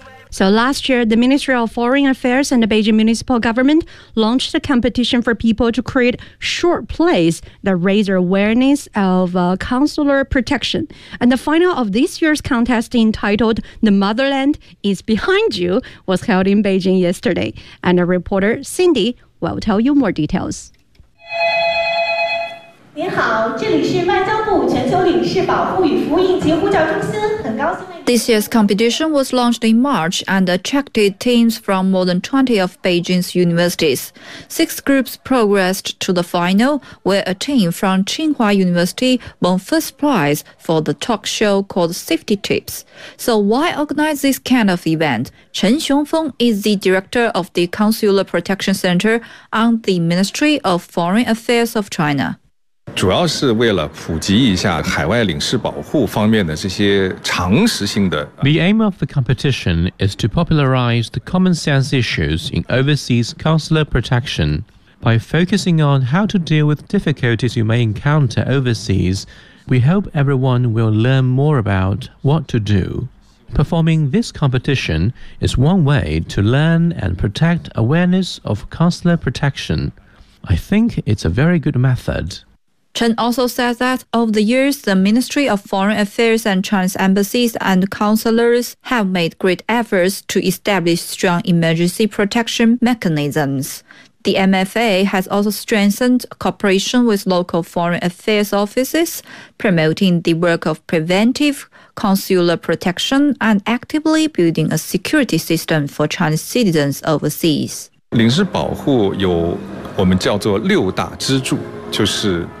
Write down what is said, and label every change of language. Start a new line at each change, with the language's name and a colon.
English: So last year, the Ministry of Foreign Affairs and the Beijing Municipal Government launched a competition for people to create short plays that raise awareness of consular protection. And the final of this year's contest entitled The Motherland is Behind You was held in Beijing yesterday. And our reporter Cindy will tell you more details.
Chinese: 您好，这里是外交部全球领事保护与服务应急呼叫中心，很高兴。
English: This year's competition was launched in March and attracted teams from more than 20 of Beijing's universities. Six groups progressed to the final, where a team from Tsinghua University won first prize for the talk show called Safety Tips. So why organize this kind of event? Chen Xiongfeng is the director of the Consular Protection Center on the Ministry of Foreign Affairs of China.
Chinese: 主要是为了普及一下海外领事保护方面的这些常识性的。
English: The aim of the competition is to popularize the common sense issues in overseas consular protection by focusing on how to deal with difficulties you may encounter overseas. We hope everyone will learn more about what to do. Performing this competition is one way to learn and protect awareness of consular protection. I think it's a very good method. Chen also said that over the years, the Ministry of Foreign Affairs and China's embassies and consulates have made great efforts to establish strong emergency protection mechanisms. The MFA has also strengthened cooperation with local foreign affairs offices, promoting the work of preventive consular protection and actively building a security system for Chinese citizens overseas.
Chinese: 领事保护有我们叫做六大支柱，就是